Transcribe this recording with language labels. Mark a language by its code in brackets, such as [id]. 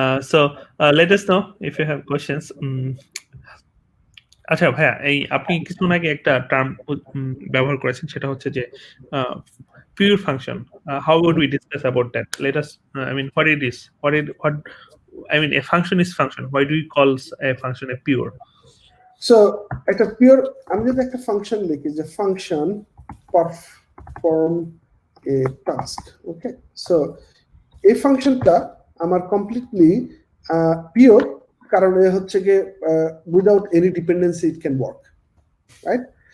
[en] So let us know if you have questions. [bn] আচ্ছা ভাইয়া, এই আপনি কিছুক্ষণ আগে একটা টার্ম ব্যবহার করেছেন, সেটা হচ্ছে যে pure function. [en] How would we discuss about that? Let us. I mean, what it is? What? I mean, a function is function. Why do we call a function a pure? [bn] So একটা pure, আমি যদি একটা function লিখি যে function perform এ task, ওকে, so এই ফাংশনটা আমার completely pure, কারণ এ হচ্ছে গিয়ে [en] Without any dependency it can work, right?